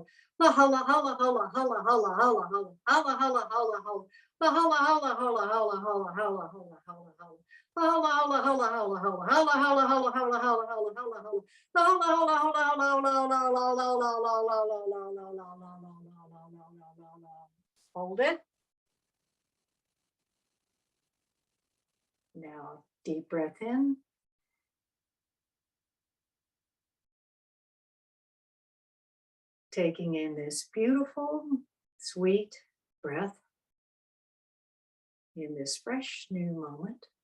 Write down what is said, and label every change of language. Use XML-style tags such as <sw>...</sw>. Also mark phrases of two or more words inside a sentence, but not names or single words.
<en>La holla, holla, holla, holla, holla, holla, holla, holla, holla, holla, holla. La holla, holla, holla, holla, holla, holla, holla, holla, holla. La holla, holla, holla, holla, holla, holla, holla, holla, holla, holla, holla, holla, holla. La holla, holla, holla, holla, holla, holla, holla, holla, holla, holla, holla, holla, holla. Hold it. Now, deep breath in. Taking in this beautiful, sweet breath in this fresh new moment.</en>